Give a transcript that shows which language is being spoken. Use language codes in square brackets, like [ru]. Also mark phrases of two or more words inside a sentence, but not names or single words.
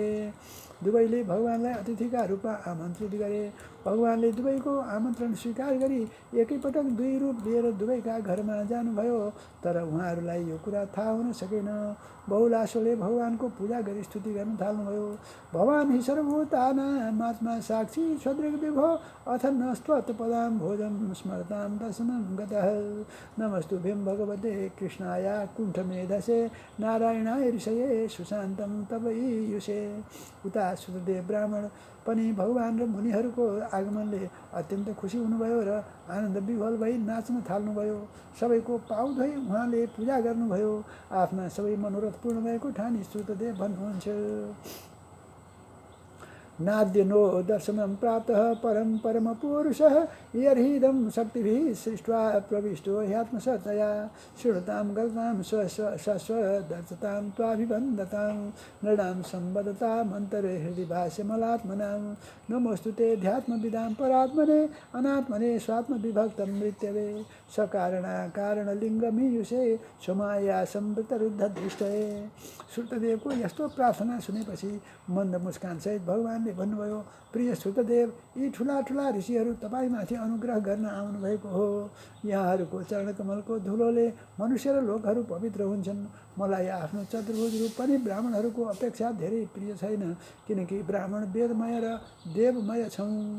[ne] दुवैले भगवानलाई अतिथिका रूपमा आमन्त्रित गरे। भगवानले दुवैको आमन्त्रण स्वीकार गरी एकैपटक 2 रूप लिएर दुवैका घरमा जानुभयो। तर उहाँहरूलाई यो कुरा थाहा हुन सकेन। बहुलाश्वरले भगवानको पूजा गरी स्तुति गर्न थाल्नुभयो। [sa] भगवान हि सर्वभूतानां आत्मा साक्षी सदृग् विभो अथ नस्त्वत्पदां भोजं स्मरतां दर्शनं गतः। नमस्तुभ्यं भगवते कृष्णाय कुण्ठमेधसे नारायणाय ऋषये सुशान्तं तव ईयुषे। [ne] उता सुतदेव ब्राह्मण पनि भगवान र मुनिहरूको आगमनले अत्यन्त खुसी हुनुभयो र आनन्द विभोल भई नाच्न थाल्नुभयो। सबैको पाउ धोई उहाँले पूजा गर्नुभयो। आफ्ना सबै मनोरथ पूर्ण भएको ठानी सुतदेव भन्नुहुन्छ, [sa] नाद्य नो दर्शनं प्राप्तः परं परमपुरुषः यर्हिदं शक्तिभिः सृष्ट्वा प्रविष्टो ह्यात्मसतया शृणुतां गल्तां स्वस्वदर्शतां त्वाभिवन्दतां नृणां संवदताम् अन्तरे हृदि भाष्यमलात्मनां नमोऽस्तु ते ध्यात्मविदां परात्मने अनात्मने स्वात्मविभक्तं मृत्यवे सकारणकारणलिङ्गमीयुषे क्षमाया संवृतरुद्धदृष्टये। [ne] श्रुतदेवको यस्तो प्रार्थना सुनेपछि मन्द मुस्कानसहित भगवानले भन्नुभयो, प्रिय श्रुतदेव, यी ठुला ठुला ऋषिहरू तपाईँमाथि अनुग्रह गर्न आउनुभएको हो। यहाँहरूको चरणकमलको धुलोले मनुष्य र लोकहरू पवित्र हुन्छन्। मलाई आफ्नो चतुर्भुज रूप पनि ब्राह्मणहरूको अपेक्षा धेरै प्रिय छैन, किनकि ब्राह्मण वेदमय र देवमय छौँ।